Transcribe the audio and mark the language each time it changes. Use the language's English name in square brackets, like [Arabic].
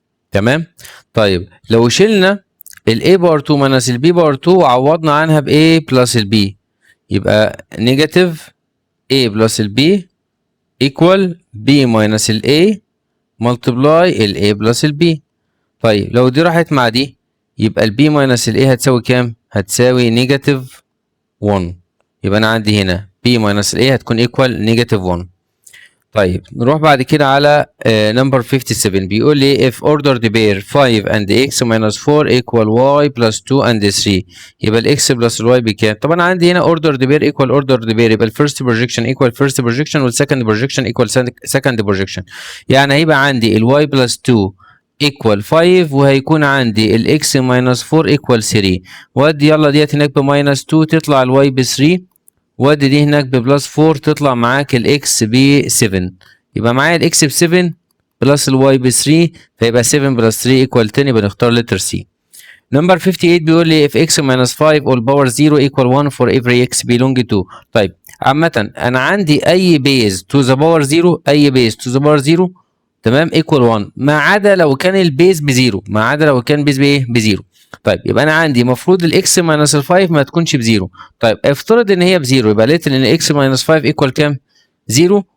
[Arabic] تمام؟ طيب لو شلنا ال A باور 2 ماينس ال B باور 2 وعوضنا عنها ب A بلس ال B يبقى نيجاتيف A بلس ال B [English] equal B minus ال A multiply ال A plus ال B. [Arabic] طيب لو دي راحت مع دي يبقى ال B minus ال A هتساوي كام؟ هتساوي نيجاتيف 1. يبقى أنا عندي هنا B minus ال A هتكون equal نيجاتيف 1. طيب نروح بعد كده على نمبر 57 بيقول لي [English] if ordered pair 5 and x minus 4 equal y plus 2 and 3 [Arabic] يبقى الاكس بلس الواي بكام؟ طبعا عندي هنا ordered pair equal ordered pair يبقى الفيرست projection equal first projection والسكند projection equal second projection. يعني هيبقى عندي الواي بلس 2 equal 5 وهيكون عندي الاكس minus 4 equal 3. ودي يلا ديت هناك بماينس 2 تطلع الواي ب 3 وادي دي هناك ببلس 4 تطلع معاك الاكس ب 7. يبقى معايا الاكس ب 7 بلس الواي ب 3 فيبقى 7 بلس 3 ايكوال 10 يبقى نختار لتر سي. [English] Number 58 بيقول لي if x minus 5 all power 0 equal 1 for every x belong to. [Arabic] طيب عامة أنا عندي أي بيز to the power 0 أي بيز to the power 0 تمام equal 1 ما عدا لو كان البيز بزيرو ما عدا لو كان بيز بايه؟ بزيرو. طيب يبقى انا عندي المفروض الاكس ماينس ال 5 ما تكونش بزيرو. طيب افترض ان هي بزيرو يبقى لقيت ان اكس ماينس 5 ايكوال كام؟ زيرو.